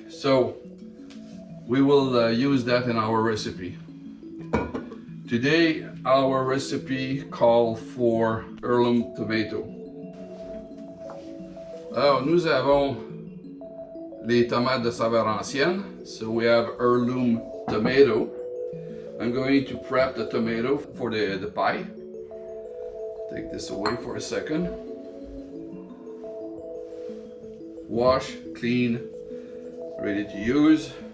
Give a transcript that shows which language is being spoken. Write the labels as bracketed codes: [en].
[en] So we will use that in our recipe. Today our recipe called for heirloom tomato. [fr] Alors nous avons les tomates de saveur ancienne. [en] So we have heirloom tomato. I'm going to prep the tomato for the pie. Take this away for a second. Wash, clean, ready to use.